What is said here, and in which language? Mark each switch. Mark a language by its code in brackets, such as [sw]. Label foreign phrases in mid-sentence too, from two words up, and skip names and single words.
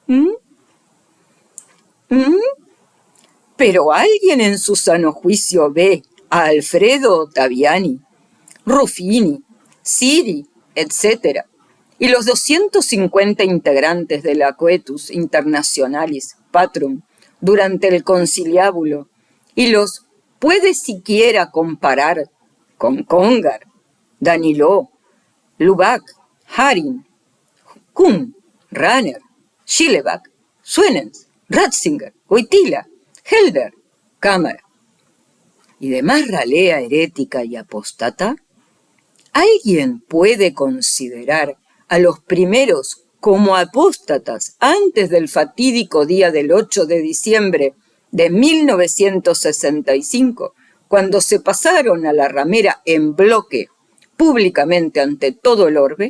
[es] Pero alguien en su sano juicio ve a Alfredo Ottaviani, Ruffini, Siri, etc., y los 250 integrantes de la Coetus Internationalis Patrum durante el conciliábulo, y los puede siquiera comparar con Congar, Daniló, Lubac, Haring, Kuhn, Rahner, Schilleback, Suenens, Ratzinger, Wojtyla, Helder, Cámara y demás ralea herética y apóstata? ¿Alguien puede considerar a los primeros como apóstatas antes del fatídico día del 8 de diciembre de 1965, cuando se pasaron a la ramera en bloque públicamente ante todo el orbe?